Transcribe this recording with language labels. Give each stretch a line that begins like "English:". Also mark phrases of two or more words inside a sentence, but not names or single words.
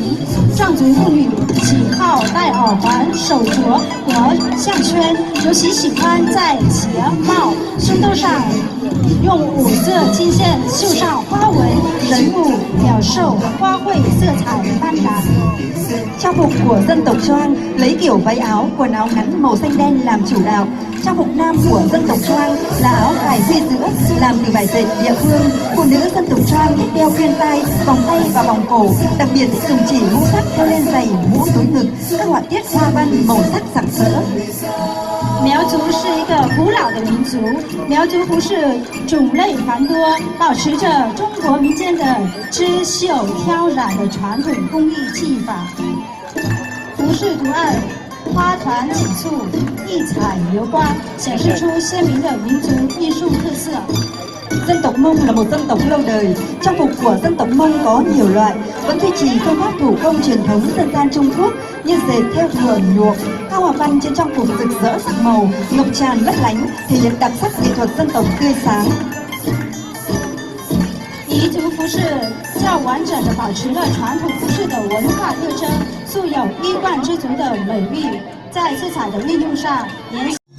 Chinese: 壮族妇女喜好戴耳环、手镯和项圈，尤其喜欢在鞋帽、胸兜上用五色金线绣上花纹、人物、鸟兽、花卉色彩斑斓。
Vietnamese: Trang phục của dân tộc Choang lấy kiểu váy áo, quần áo ngắn màu xanh đen làm chủ đạo. Trang phục nam của dân tộc Choang là áo cài dây giữa làm từ vải dệt địa phương. Phụ nữ dân tộc Choang thích đeo khuyên tai, vòng tay và vòng cổ, đặc biệt thích dùng chỉ mũ sắt đeo lên giày, mũ túi ngực, các họa tiết hoa văn màu sắc sặc sỡ.
Chinese: 苗族是一个古老的民族，苗族服饰种类繁多，保持着中国民间的织绣挑染的传统工艺技法。服饰图案花团锦簇、异彩流光，显示出鲜明的民族艺术特色。
Vietnamese: Dân tộc Mông là một dân tộc lâu đời. Trang phục của dân tộc Mông có nhiều loại, vẫn duy trì phương pháp thủ công truyền thống dân gian Trung Quốc như dệt theo thùa nhuộm. Các hoa văn trên trang phục rực rỡ sắc màu, ngập tràn lấp lánh, thể hiện đặc sắc nghệ thuật dân tộc tươi sáng.
Chinese: 彝族服饰较完整地保持了传统服饰的文化特征，素有衣冠之族的美誉，在色彩的运用上沿。